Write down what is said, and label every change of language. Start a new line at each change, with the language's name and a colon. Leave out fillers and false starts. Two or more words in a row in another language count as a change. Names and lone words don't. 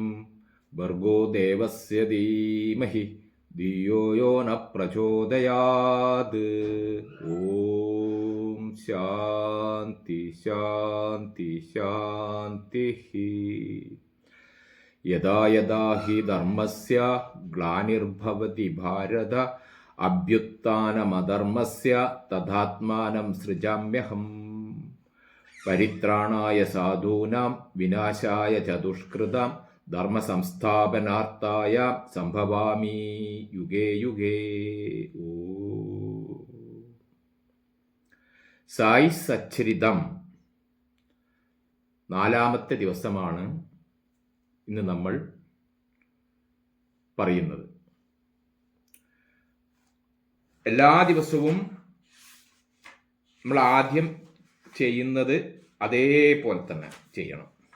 Sanskrit: ഭർഗോ ദേവസ്യ ധീമഹി ധിയോ യോ ന പ്രചോദയാത്. ഓം ശാന്തി ശാന്തി ശാന്തി. യദാ യദാ ഹി ധർമ്മസ്യ ഗ്ലാനിർഭവതി ഭാരത അഭ്യുത്ഥാനമധർമ്മസ്യ തഥാത്മാനം സൃജാമ്യഹം. പരിത്രാണായ സാധൂനാം വിനാശായ ച ദുഷ്കൃതാം ധർമ്മസംസ്ഥാപനാർത്ഥായ സംഭവാമി യുഗേ യുഗേ.
Malayalam: സായി സച്ചരിതം 4-ാമത്തെ ദിവസമാണ് ഇന്ന് നമ്മൾ പറയുന്നത്. എല്ലാ ദിവസവും നമ്മൾ ആദ്യം ചെയ്യുന്നത് അതേപോലെ തന്നെ ചെയ്യണം.